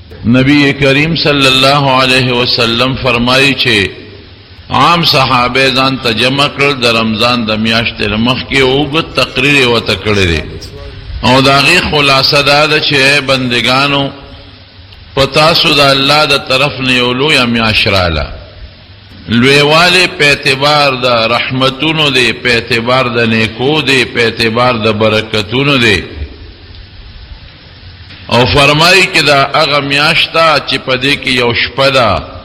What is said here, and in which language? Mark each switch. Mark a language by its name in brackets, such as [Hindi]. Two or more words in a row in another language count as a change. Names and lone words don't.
[Pashto] نبی کریم [Arabic] صلی اللہ علیہ وسلم [Pashto] فرمائی چھے عام صحابه ځان ته جمع کړل د رمضان د میاشتې مخکې اوږد تقریر ورته کړی دی او د هغې خلاصه دا ده چې بندګانو په تاسو د الله د طرف نه یو لویه میاشت راله لویوالی په اعتبار د رحمتونو دی په اعتبار د نیکو دی په اعتبار د برکتونو دی او فرمایي چې دا هغه میاشت ده چې په دې کې یو شپه ده